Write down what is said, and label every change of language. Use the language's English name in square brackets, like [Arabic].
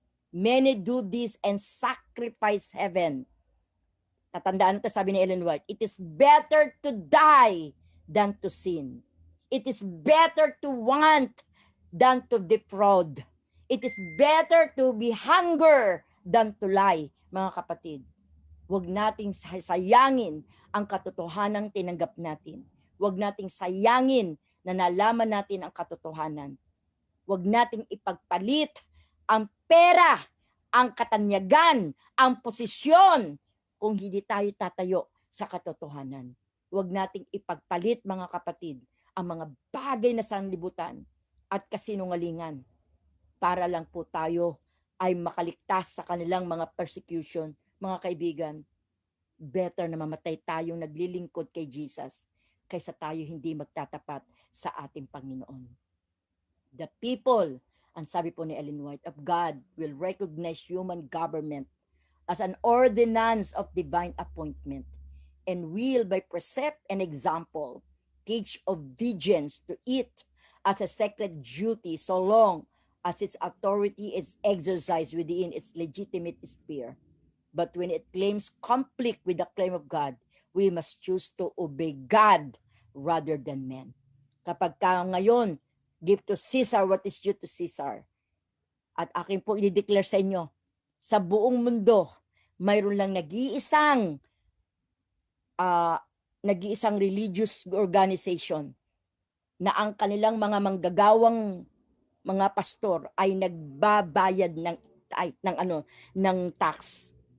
[English] Many do this and sacrifice heaven. [Filipino] Tatandaan natin, sabi ni Ellen White, [English] it is better to die than to sin. It is better to want than to defraud. It is better to be hunger than to lie. [Filipino] Mga kapatid, huwag nating sayangin ang katotohanan tinanggap natin. Huwag nating sayangin na nalaman natin ang katotohanan. Huwag nating ipagpalit ang pera, ang katanyagan, ang posisyon kung hindi tayo tatayo sa katotohanan. Huwag nating ipagpalit, mga kapatid, ang mga bagay na sanlibutan at kasinungalingan para lang po tayo ay makaligtas sa kanilang mga persecution. Mga kaibigan, better na mamatay tayong naglilingkod kay Jesus kaysa tayo hindi magtatapat sa ating Panginoon. [English] The people, [Filipino] ang sabi po ni Ellen White, [English] of God will recognize human government as an ordinance of divine appointment and will by precept and example teach obedience to it as a sacred duty so long as its authority is exercised within its legitimate sphere. But when it claims conflict with the claim of God, we must choose to obey God rather than men. [Filipino] Kapag ngayon, [English] give to Caesar what is due to Caesar. [Filipino] At akin po i-declare sa inyo, sa buong mundo, mayroon lang nag-iisang [English] religious organization [Filipino] na ang kanilang mga manggagawang mga pastor ay nagbabayad ng tax.